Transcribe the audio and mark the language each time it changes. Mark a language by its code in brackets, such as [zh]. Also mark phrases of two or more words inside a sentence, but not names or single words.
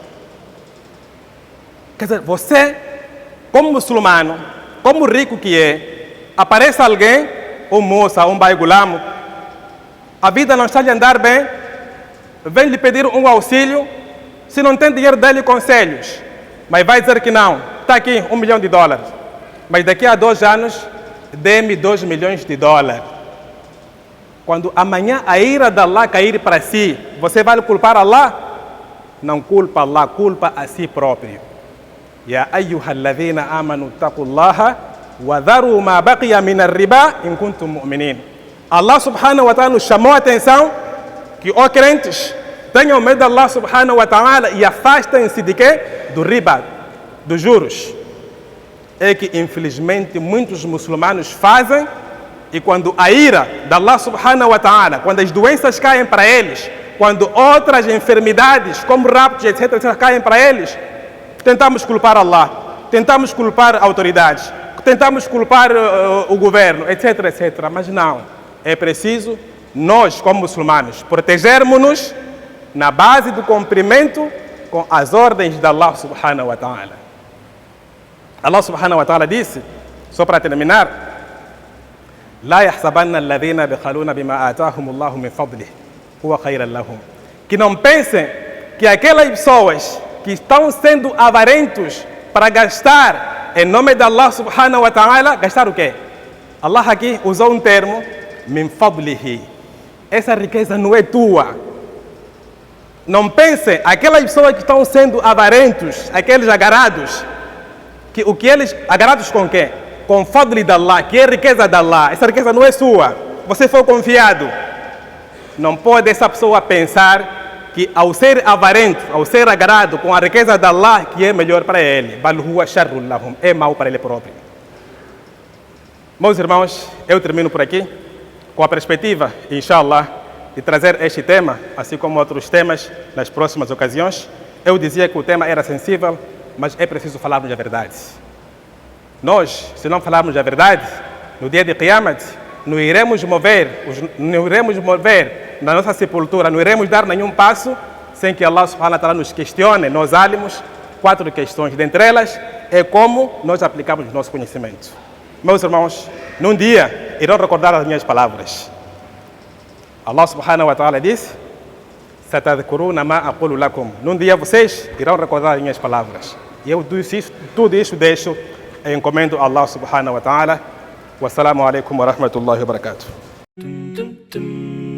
[pt] Quer dizer, você, como muçulmano, como rico que é, aparece alguém, um moça, um baigulamo, a vida não está lhe andar bem, vem lhe pedir um auxílio, se não tem dinheiro, dê-lhe conselhos, mas vai dizer que não, está aqui $1 milhão, mas daqui a 2 anos, dê-me $2 milhões. Quando amanhã a ira de Allah cair para si, você vai culpar Allah? Não culpa Allah, culpa a si próprio. [ar] يا أيها الذين آمنوا اتقوا الله وذروا ما بقي من الربا إن كنتم مؤمنين. [pt] Allah [ar] سبحانه وتعالى [pt] nos chamou a atenção que, ó crentes, tenham medo de Allah [ar] سبحانه وتعالى [pt] e afastem-se de quê? Do riba, dos juros. É que infelizmente muitos muçulmanos fazem, e quando a ira de Allah [ar] سبحانه وتعالى, [pt] quando as doenças caem para eles, quando outras enfermidades como raptos, etc., caem para eles, tentamos culpar Allah, tentamos culpar autoridades, tentamos culpar o governo, etc., etc. Mas não, é preciso nós, como muçulmanos, protegermos-nos na base do cumprimento com as ordens de Allah [ar] سبحانه وتعالى. [pt] Allah [ar] سبحانه وتعالى [pt] disse, só para terminar: [ar] لا يحسبن الذين بخلون بما آتاهم الله من فضله هو خيرا لهم. [pt] Que não pensem que aquelas pessoas que estão sendo avarentos para gastar em nome de Allah [ar] سبحانه وتعالى, [pt] gastar o quê? Allah aqui usou um termo, [ar] من فضله. [pt] Essa riqueza não é tua. Não pensem, aquelas pessoas que estão sendo avarentos, aqueles agarrados, que o que eles, agarrados com quê? Com fadli de Allah, que é riqueza de Allah. Essa riqueza não é sua, você foi confiado. Não pode essa pessoa pensar que ao ser avarento, ao ser agarrado com a riqueza de Allah, que é melhor para ele. [ar] بل هو شر لهم, [pt] é mau para ele próprio. Meus irmãos, eu termino por aqui com a perspectiva, inshallah, de trazer este tema, assim como outros temas, nas próximas ocasiões. Eu dizia que o tema era sensível, mas é preciso falarmos a verdade. Nós, se não falarmos a verdade, no dia de Qiyamah, não iremos mover na nossa sepultura, não iremos dar nenhum passo sem que Allah [ar] سبحانه وتعالى [pt] nos questione, nós álamos, 4 questões. Dentre elas, é como nós aplicamos o nosso conhecimento. Meus irmãos, num dia irão recordar as minhas palavras. Allah [ar] سبحانه وتعالى [pt] disse: [ar] "ستذكرون ما أقول لكم." [pt] Num dia vocês irão recordar as minhas palavras. E eu tudo isso deixo e encomendo a Allah [ar] سبحانه وتعالى. والسلام عليكم ورحمة الله وبركاته.